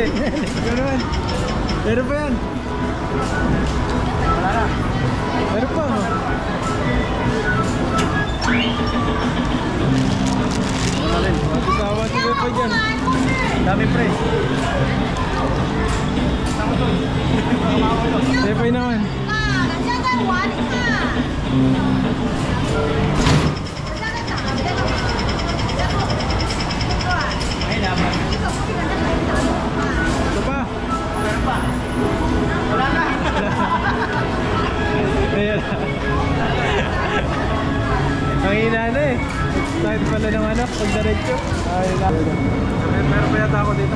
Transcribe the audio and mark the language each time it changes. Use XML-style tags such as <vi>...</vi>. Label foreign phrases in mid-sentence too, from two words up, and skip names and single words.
<tl>Ikaw naman. Meron pa yan. Wala na. Meron pa. Wala rin. Matisawa siguro pa dyan. Dami pre. Siyempre naman.</tl> <zh>人家在玩，你看。人家在打，人家在玩。</zh> <tl>Ito pa. Wala na. Ayan. Ang hina na eh. Sakit pala ng ano, pag diretso. Ay, meron pa yata ako dito.</tl>